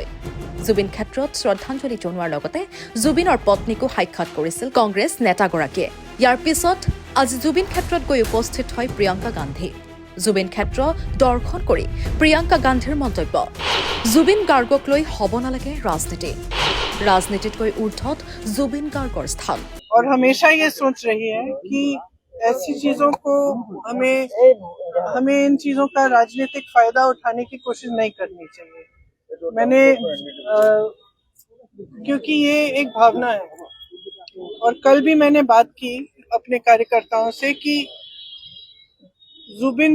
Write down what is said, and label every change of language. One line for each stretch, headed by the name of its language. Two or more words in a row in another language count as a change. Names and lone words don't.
Assamese: জুবিন ক্ষেত্ৰত শ্ৰদ্ধাঞ্জলি জনোৱাৰ লগতে জুবিনৰ পত্নীকো সাক্ষাৎ কৰিছিল কংগ্ৰেছ নেতাগৰাকীয়ে। ইয়াৰ পিছত আজি জুবিন ক্ষেত্ৰত গৈ উপস্থিত হয় প্ৰিয়ংকা গান্ধী। জুবিন ক্ষেত্ৰ দৰ্শন কৰি প্ৰিয়ংকা গান্ধীৰ মন্তব্য, জুবিন গাৰ্গক লৈ হ'ব নালাগে ৰাজনীতি। राजनीतितকৈ ঊৰ্ধত জুবিন গাৰ্গৰ স্থান।
Hindi: और हमेशा ये सोच रही है कि ऐसी चीजों को हमें इन चीजों का राजनीतिक फायदा उठाने की कोशिश नहीं करनी चाहिए। मैंने क्योंकि ये एक भावना है, और कल भी मैंने बात की अपने कार्यकर्ताओं से कि जुबिन